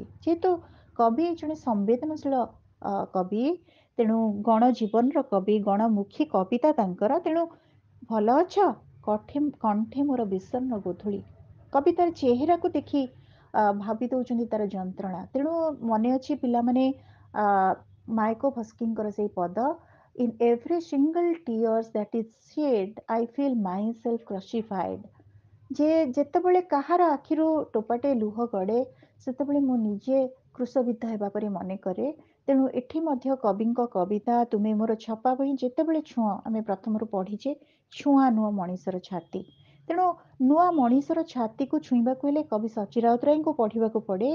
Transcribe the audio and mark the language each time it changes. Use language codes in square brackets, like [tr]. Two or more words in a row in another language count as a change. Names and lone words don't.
[or] ଯେହେତୁ କବି ଜଣେ ସମ୍ବେଦନଶୀଳ କବି, ତେଣୁ ଗଣ ଜୀବନର କବି, ଗଣମୁଖୀ କବିତା ତାଙ୍କର, ତେଣୁ ଭଲ ଅଛ? କଣ୍ଠେ ମୋର ବିଷଣ୍ଣ ଗୋଧୂଳି। କବି ତାର ଚେହେରାକୁ ଦେଖି ଭାବି ଦଉଛନ୍ତି ତାର ଯନ୍ତ୍ରଣା। ତେଣୁ ମନେ ଅଛି ପିଲାମାନେ, ମାଇକୋଭସ୍କିଙ୍କର ସେଇ ପଦ, [en] in every single tears that is shed I feel myself crucified। [or] ଯେ ଯେତେବେଳେ କାହାର ଆଖିରୁ ଟୋପାଟେ ଲୁହ ଗଡ଼େ, ସେତେବେଳେ ମୁଁ ନିଜେ କ୍ରୁଶବିଦ୍ଧ ହେବା ପରି ମନେ କରେ। ତେଣୁ ଏଠି ମଧ୍ୟ କବିଙ୍କ କବିତା ତୁମେ ମୋର ଛପା ବହି ଯେତେବେଳେ ଛୁଅଁ, ଆମେ ପ୍ରଥମରୁ ପଢ଼ିଛେ, ଛୁଆଁ ନୁହଁ ମଣିଷର ଛାତି। ତେଣୁ ନୂଆ ମଣିଷର ଛାତିକୁ ଛୁଇଁବାକୁ ହେଲେ କବି ସଚୀ ରାଉତରାୟଙ୍କୁ ପଢ଼ିବାକୁ ପଡ଼େ।